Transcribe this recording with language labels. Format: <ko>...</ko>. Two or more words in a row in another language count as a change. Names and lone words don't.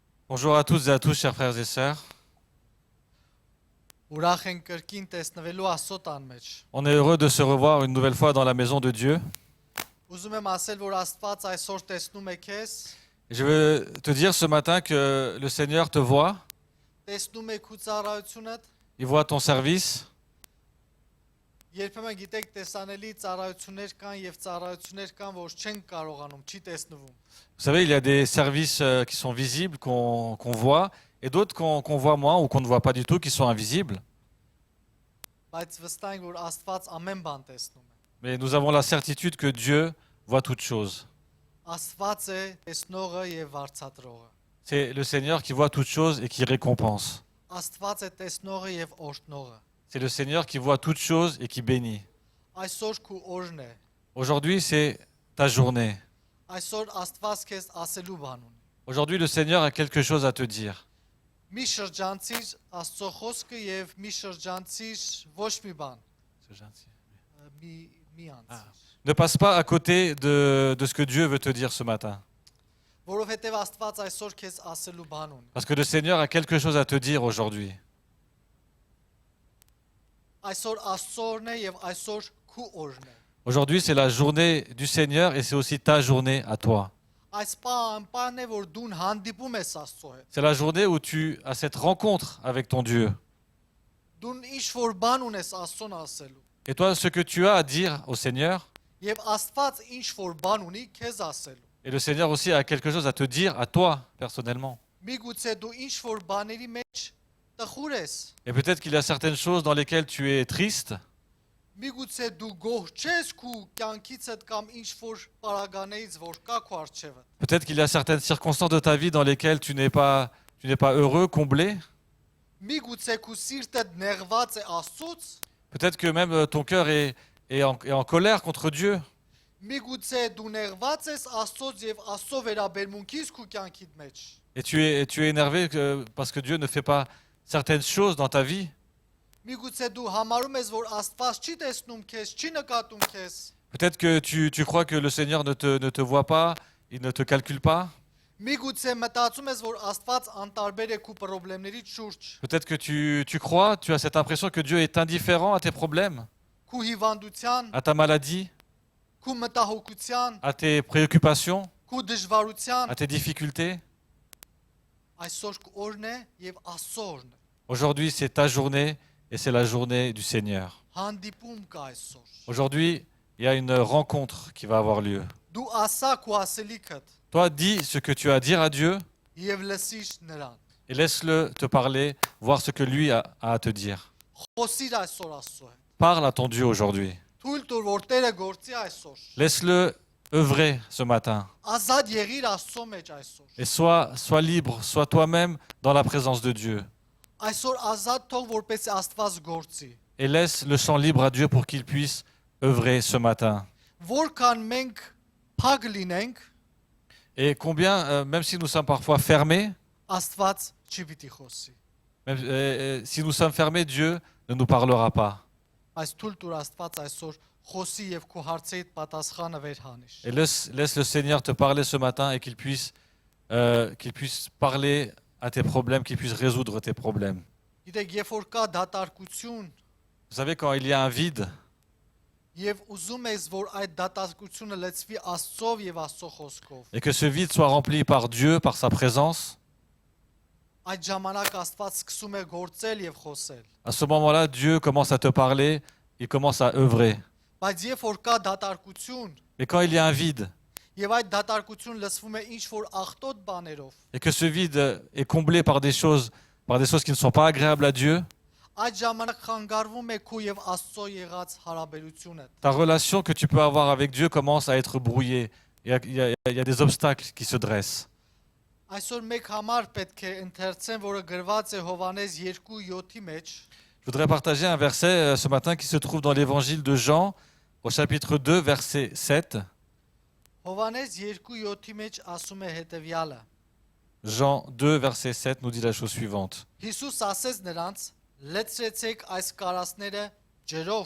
<fr>Bonjour à toutes et à tous, chers frères et sœurs.</fr> <hy>Ուրախ ենք կրկին տեսնվելու Աստծո տան մեջ։</hy> <fr>On est heureux de se revoir une nouvelle fois dans la maison de Dieu.</fr> <hy>Ուզում եմ ասել, որ Աստված այսօր տեսնում է քեզ,</hy> <fr>Je veux te dire ce matin que le Seigneur te voit,</fr> <hy>տեսնում է քո ծառայությունդ։</hy> <fr>il voit ton service.</fr> <hy>Երբեմն գիտեք, տեսանելի ծառայություններ կան եւ ծառայություններ կան, որ չեն կարողանում, չի տեսնվում։</hy> <fr>Vous savez, il y a des services qui sont visibles, qu'on voit, et d'autres qu'on voit moins ou qu'on ne voit pas du tout, qui sont invisibles.</fr> <hy>Բայց վստահ ենք, որ Աստված ամեն բան տեսնում է։</hy> <fr>Mais nous avons la certitude que Dieu voit toutes choses.</fr> <hy>Աստված է տեսնողը եւ վարձատրողը։</hy> <fr>C'est le Seigneur qui voit toutes choses et qui récompense.</fr> <hy>Աստված է տեսնողը եւ օրհնողը։</hy> <fr>C'est le Seigneur qui voit toutes choses et qui bénit.</fr> <hy>Այսօր քո օրն է։</hy> <fr>Aujourd'hui, c'est ta journée.</fr> <hy>Այսօր Աստված քեզ ասելու բան ունի։</hy> <fr>Aujourd'hui, le Seigneur a quelque chose à te dire.</fr> <hy>Մի շրջանցիր Աստծո խոսքը եւ մի շրջանցիր ոչ մի բան։ Մի անցիր։</hy> <fr>Ne passe pas à côté de ce que Dieu veut te dire ce matin.</fr> <hy>Որովհետեւ Աստված այսօր քեզ ասելու բան ունի։</hy> <fr>Parce que le Seigneur a quelque chose à te dire aujourd'hui.</fr> <hy>Այսօր Աստծո օրն է եւ այսօր քո օրն է։</hy> <fr>Aujourd'hui, c'est la journée du Seigneur et c'est aussi ta journée à toi.</fr> <hy>Այս պահն է, որ դու հանդիպում ես Աստծո հետ։</hy> <fr>C'est la journée où tu as cette rencontre avec ton Dieu.</fr> <hy>Դու ինչ որ բան ունես Աստծուն ասելու։</hy> <fr>Et toi, ce que tu as à dire au Seigneur,</fr> <hy>Եվ Աստված ինչ որ բան ունի քեզ ասելու։</hy> <fr>et le Seigneur aussi a quelque chose à te dire à toi, personnellement.</fr> <hy>Միգուցե դու ինչ որ բաների մեջ տխուր ես։</hy> <fr>Et peut-être qu'il y a certaines choses dans lesquelles tu es triste.</fr> <hy>Միգուցե դու գոհ չես քո կյանքիցդ կամ ինչ որ պարագաներից որ կա քո արժևը։</hy> <fr>Peut-être qu'il y a certaines circonstances de ta vie dans lesquelles tu n'es pas heureux, comblé.</fr> <hy>Միգուցե քո սիրտը նեղված է Աստծուց։</hy> <fr>Peut-être que même ton cœur est en colère contre Dieu.</fr> <hy>Միգուցե դու նեղված ես Աստծոց եւ Աստծո վերաբերմունքից քո կյանքիդ մեջ։</hy> <fr>Et tu es énervé parce que Dieu ne fait pas certaines choses dans ta vie.</fr> <hy>Միգուցե դու համարում ես, որ Աստված չի տեսնում քեզ, չի նկատում քեզ։</hy> <fr>Peut-être que tu crois que le Seigneur ne te voit pas, il ne te calcule pas.</fr> <hy>Միգուցե մտածում ես, որ Աստված անտարբեր է քո խնդիրներից շուրջ։</hy> <fr>Peut-être que tu crois, tu as cette impression que Dieu est indifférent à tes problèmes,</fr> <hy>Քո հիվանդության,</hy> <fr>à ta maladie,</fr> <hy>քո մտահոգության,</hy> <fr>à tes préoccupations,</fr> <hy>քո դժվարության։</hy> <fr>à tes difficultés.</fr> <hy>Այսօր քո օրն է եւ Աստծո օրն է։</hy> <fr>Aujourd'hui, c'est ta journée et c'est la journée du Seigneur.</fr> <hy>Հանդիպում կա այսօր։</hy> <fr>Aujourd'hui, il y a une rencontre qui va avoir lieu.</fr> <hy>Դու ասա քո ասելիքդ</hy> <fr>Toi, dis ce que tu as à dire à Dieu</fr> <hy>եւ լսիր նրան։</hy> <fr>et laisse-le te parler, voir ce que lui a à te dire.</fr> <hy>Խոսիր այսօր Աստծո հետ։</hy> <fr>Parle à ton Dieu aujourd'hui.</fr> <hy>Թույլ տուր որ Տերը գործի այսօր։</hy> <fr>Laisse-le œuvrer ce matin.</fr> <hy>Ազատ եղիր Աստծո մեջ այսօր։</hy> <fr>Et sois libre, sois toi-même dans la présence de Dieu.</fr> <hy>Այսօր ազատ թող որպես Աստված գործի։</hy> <fr>Et laisse le champ libre à Dieu pour qu'il puisse œuvrer ce matin.</fr> <hy>Որքան մենք փակ լինենք,</hy> <fr>Et combien, même si nous sommes parfois fermés,</fr> <hy>Աստված չի պիտի խոսի։</hy> <fr>même si nous sommes fermés, Dieu ne nous parlera pas.</fr> <hy>Այս թույլ տուր Աստված այսօր խոսի եւ քո հարցերիդ պատասխանը վերհանիր։</hy> <fr>Et laisse le Seigneur te parler ce matin et qu'il puisse parler à tes problèmes, qu'il puisse résoudre tes problèmes.</fr> <hy>Գիտեք, երբ որ կա դատարկություն,</hy> <fr>Vous savez, quand il y a un vide,</fr> <hy>եւ ուզում ես, որ այդ դատարկությունը լցվի Աստծով եւ Աստծո խոսքով,</hy> <fr>et que ce vide soit rempli par Dieu, par sa présence,</fr> <hy>այդ ժամանակ Աստված սկսում է գործել եւ խոսել։</hy> <fr>à ce moment-là, Dieu commence à te parler, il commence à œuvrer.</fr> <hy>Բայց երբ որ կա դատարկություն,</hy> <fr>Mais quand il y a un vide,</fr> <hy>եւ այդ դատարկությունը լցվում է ինչ որ աղտոտ բաներով,</hy> <fr>et que ce vide est comblé par des choses qui ne sont pas agréables à Dieu,</fr> <hy>այդ ժամանակ խանգարվում է քո եւ Աստծո եղած հարաբերությունը։</hy> <fr>ta relation que tu peux avoir avec Dieu commence à être brouillée. Il y a des obstacles qui se dressent.</fr> <hy>Այսօր մեկ համար պետք է ընթերցեմ, որը գրված է Հովանես 2:7-ի մեջ։</hy> <fr>Je voudrais partager un verset ce matin qui se trouve dans l'évangile de Jean, au chapitre 2, verset 7.</fr> <hy>Հովանես 2:7-ի մեջ ասում է հետևյալը.</hy> <fr>Jean 2, verset 7 nous dit la chose suivante.</fr> <hy>Հիսուս ասեց նրանց. Լեցրեցեք այս կարասները ջրով։</hy>